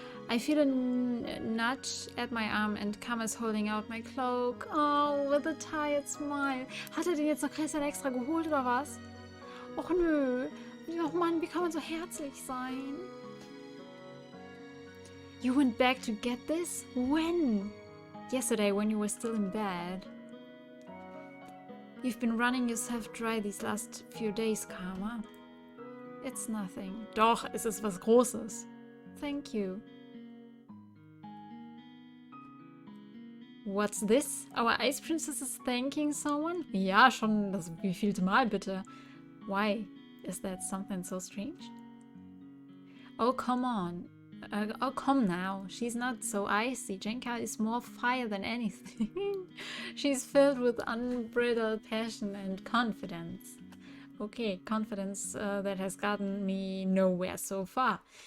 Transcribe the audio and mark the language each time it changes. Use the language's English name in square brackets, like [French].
[English] I feel a nudge at my arm and Karma is holding out my cloak. Oh, with a tired smile. [German] Hat er den jetzt noch gestern extra geholt oder was? Och nö. Oh Mann, wie kann man so herzlich sein? [English] You went back to get this? When? Yesterday, when you were still in bed. You've been running yourself dry these last few days, Karma. It's nothing. [German] Doch, es ist was Großes. [English] Thank you. What's this? Our ice princess is thanking someone? [German] Ja, schon das wievielte Mal bitte. [English] Why? Is that something so strange? Oh, come on. Oh, come now. She's not so icy. Jenka is more fire than anything. She's filled with unbridled passion and confidence. Okay, confidence that has gotten me nowhere so far.